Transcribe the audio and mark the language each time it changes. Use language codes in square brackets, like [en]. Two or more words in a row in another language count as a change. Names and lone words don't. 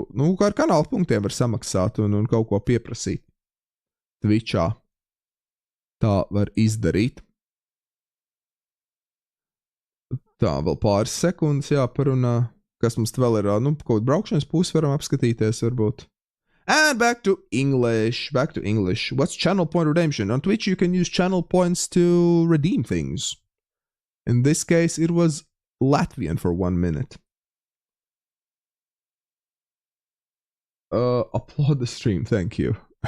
[lv] Nu, kā ar kanāla punktiem var samaksāt un kaut ko pieprasīt. Twitchā. Tā var izdarīt. Tā, vēl pāris sekundes jāparunā. Kas mums vēl ir? Nu, kaut braukšanas pusi varam apskatīties, varbūt. [en] And back to English. What's channel point redemption? On Twitch you can use channel points to redeem things. In this case, it was Latvian for 1 minute. Applaud the stream, thank you.